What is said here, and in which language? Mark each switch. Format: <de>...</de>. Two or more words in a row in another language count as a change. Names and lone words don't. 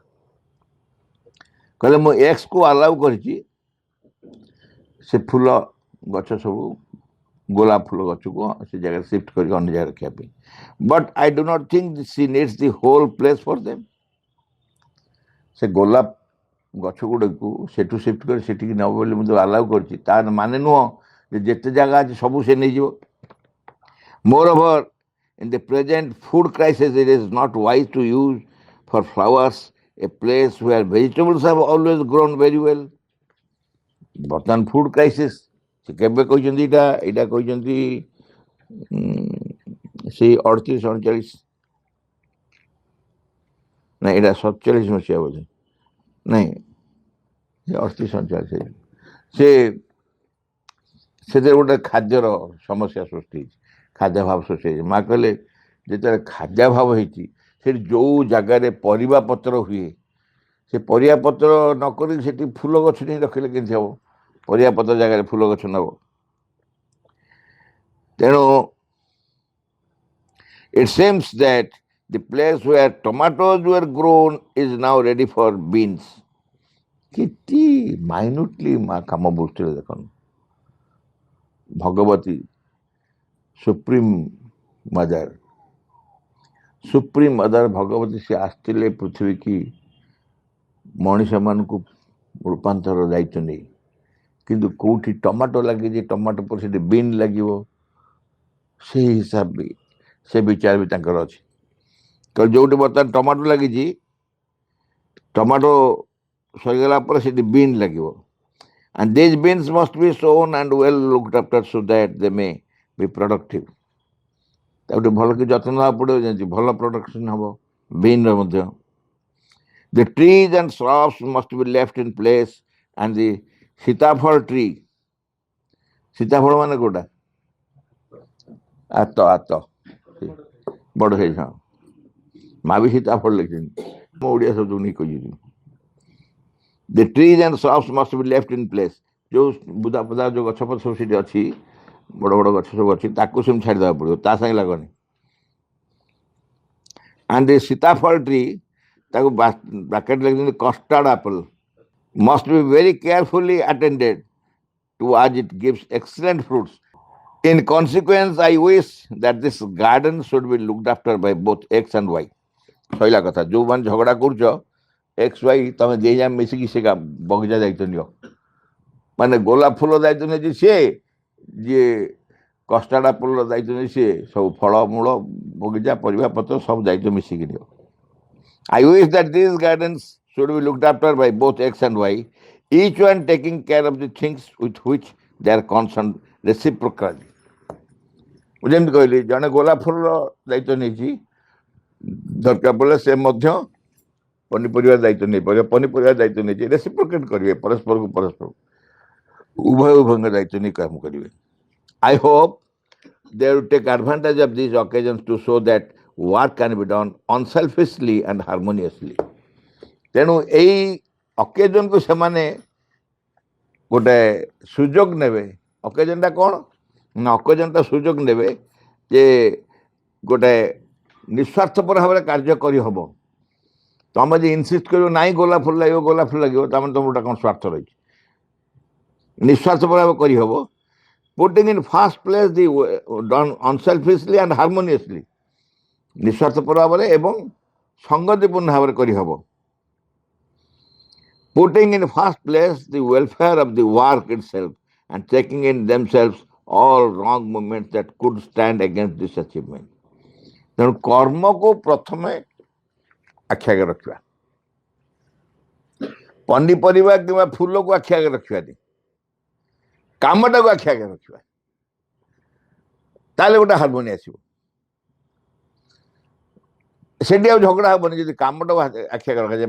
<or>କହିଲେ ମୁଁ ଏକ୍ସକୁ ଆଲାଉ କରିଛି ସେ ଫୁଲ ଗଛ ସବୁ, ଗୋଲାପ ଫୁଲ ଗଛକୁ ସେ ଜାଗାରେ ସିଫ୍ଟ କରିକି ଅନ୍ୟ ଜାଗାରେ ରଖିବା ପାଇଁ।</or> <en>But I do not think she needs the whole place for them.</en> <or>ସେ ଗୋଲାପ ଗଛ ଗୁଡ଼ିକୁ ସେଠୁ ସିଫ୍ଟ କରି ସେଠିକି ନେବ ବୋଲି ମୁଁ ଯେଉଁ ଆଲାଉ କରିଛି, ତାର ମାନେ ନୁହଁ ଯେ ଯେତେ ଜାଗା ଅଛି ସବୁ ସେ ନେଇଯିବ।</or> <en>Moreover, in the present food crisis, it is not wise to use for flowers a place where vegetables have always grown very well.</en> <or>ବର୍ତ୍ତମାନ</or> <en>food crisis,</en> <or>ସେ କେବେ କହିଛନ୍ତି ଏଇଟା କହିଛନ୍ତି ସେଇ 38-39, ନାଇଁ ଏଇଟା 47 ମସିହା ବୋଧେ, ନାଇଁ 38-39, ସେଥିରେ ଗୋଟେ ଖାଦ୍ୟର ସମସ୍ୟା ସୃଷ୍ଟି ହେଇଛି, ଖାଦ୍ୟାଭାବ ସୃଷ୍ଟି ହେଇଛି। ମା କହିଲେ ଯେତେବେଳେ ଖାଦ୍ୟାଭାବ ହେଇଛି, ସେଠି ଯେଉଁ ଜାଗାରେ ପରିବା ପତ୍ର ହୁଏ, ସେ ପରିବା ପତ୍ର ନକରି ସେଠି ଫୁଲ ଗଛ ନେଇ ରଖିଲେ କେମିତି ହେବ? ପରିବା ପତ୍ର ଜାଗାରେ ଫୁଲ ଗଛ ନେବ। ତେଣୁ</or> <en>it seems that the place where tomatoes were grown is now ready for beans.</en> <or>କେତେ ମାଇନ୍ୟୁଟଲି ମା କାମ ବୁଝୁଥିଲେ ଦେଖନ୍ତୁ। ଭଗବତୀ ସୁପ୍ରିମ୍ ମଦର ଭଗବତୀ, ସେ ଆସିଥିଲେ ପୃଥିବୀ କି ମଣିଷମାନଙ୍କୁ ରୂପାନ୍ତର ଦାୟିତ୍ୱ ନେଇ, କିନ୍ତୁ କେଉଁଠି ଟମାଟୋ ଲାଗିଛି, ଟମାଟୋ ପରେ ସେଠି ବିନ୍ ଲାଗିବ, ସେଇ ହିସାବ ବି ସେ ବିଚାର ବି ତାଙ୍କର ଅଛି। ଯେଉଁଠି ବର୍ତ୍ତମାନ ଟମାଟୋ ଲାଗିଛି, ଟମାଟୋ ସରିଗଲା ପରେ ସେଠି ବିନ୍ ଲାଗିବ।</or> <en>And these beans must be sown and well looked after so that they may be productive.</en> <or>ତାକୁ ଭଲ କି ଯତ୍ନ ନେବାକୁ ପଡ଼ିବ, ଯେମିତି ଭଲ ପ୍ରଡକ୍ସନ୍ ହେବ ବିନ୍ର ମଧ୍ୟ।</or> <en>The trees and shrubs must be left in place and the ସୀତାଫଳ tree,</en> <or>ସୀତାଫଳ ମାନେ କୋଉଟା? ଆତ ବଡ଼ ସାଇଜ। ହଁ, ମା ବି ସୀତାଫଳ ଲେଖିଛନ୍ତି, ମୁଁ ଓଡ଼ିଆ ଶବ୍ଦ ନେଇ କହିଛି।</or> <en>The trees and shrubs must be left in place.</en> <or>ଯେଉଁ ବୁଦା ଫୁଦା ଯେଉଁ ଗଛ ପଛ ସବୁ ସେଠି ଅଛି, ବଡ଼ ବଡ଼ ଗଛ ସବୁ ଅଛି, ତାକୁ ସେମିତି ଛାଡ଼ିଦେବାକୁ ପଡ଼ିବ, ତା ସାଙ୍ଗେ ଲାଗନି।</or> <en>And the ସୀତାଫଳ tree,</en> <or>ତାକୁ ବ୍ରାକେଟ୍ ଲେଖିଛନ୍ତି</or> <en>custard apple, must be very carefully attended to as it gives excellent fruits. In consequence, I wish that this garden should be looked after by both X and Y.</en> <or>ସଇଲା କଥା। ଯେଉଁମାନେ ଝଗଡ଼ା କରୁଛ, XY ତମେ ଦୁଇ ଜଣ ମିଶିକି ସେ ବଗିଚା ଦାୟିତ୍ୱ ନିଅ। ମାନେ ଗୋଲାପ ଫୁଲ ଦାୟିତ୍ୱ ନେଇଛି ସିଏ, ଯିଏ</or> <en>custard apple</en> <or>ଦାୟିତ୍ୱ ନେଇ ସିଏ, ସବୁ ଫଳମୂଳ ବଗିଚା ପରିବା ପତ୍ର ସବୁ ଦାୟିତ୍ୱ ମିଶିକି ନିଅ।</or> <en>I wish that these gardens should be looked after by both X and Y, each one taking care of the things with which they are concerned reciprocally.</en> <or>ମୁଁ ଯେମିତି କହିଲି, ଜଣେ ଗୋଲାପ ଫୁଲର ଦାୟିତ୍ୱ ନେଇଛି, ଦରକାର ପଡ଼ିଲେ ସେ ମଧ୍ୟ ପନିପରିବା ଦାୟିତ୍ୱ ନେଇପାରିବେ, ପନିପରିବା ଦାୟିତ୍ୱ ନେଇଛି, ରେସିପ୍ରୋକେଟ୍ କରିବେ, ପରସ୍ପରକୁ ଉଭୟଙ୍କ ଦାୟିତ୍ୱ ନେଇ କାମ କରିବେ।</or> <en>I hope they will take advantage of these occasions to show that work can be done unselfishly and harmoniously.</en> <or>ତେଣୁ ଏଇ ଅକେଜନକୁ ସେମାନେ ଗୋଟେ ସୁଯୋଗ ନେବେ। ଅକେଜନଟା କ'ଣ ନା ଅକେଜନଟା ସୁଯୋଗ ନେବେ ଯେ ଗୋଟେ ନିଃସ୍ୱାର୍ଥପର ଭାବରେ କାର୍ଯ୍ୟ କରିହେବ। ତମେ ଯଦି ଇନସିଷ୍ଟ କରିବ ନାଇଁ ଗୋଲାପ ଫୁଲ ଲାଗିବ ତାମାନେ ତମର ଗୋଟେ କ'ଣ ସ୍ୱାର୍ଥ ରହିଛି। ନିଃସ୍ୱାର୍ଥପର ଭାବେ କରିହେବ।</or> <en>Putting in first place the done unselfishly and harmoniously,</en> <or>ନିଃସ୍ୱାର୍ଥପର ଭାବରେ ଏବଂ ସଂଗତିପୂର୍ଣ୍ଣ ଭାବରେ କରିହେବ।</or> <en>Putting in first place the welfare of the work itself and taking in themselves all wrong movements that could stand against this achievement.</en> <or>ତେଣୁ କର୍ମକୁ ପ୍ରଥମେ ଆଖି ଆଗରେ ରଖିବା। ପନିପରିବା କିମ୍ବା ଫୁଲକୁ ଆଖି ଆଗରେ ରଖିବାନି, କାମଟାକୁ ଆଖି ଆଗରେ ରଖିବା। ତାହେଲେ ଗୋଟେ ହାରମୋନି ଆସିବ। ସେଠି ଆଉ ଝଗଡ଼ା ହବନି ଯଦି କାମଟାକୁ ଆଖି ଆଗରେ ରଖାଯାଏ।</or>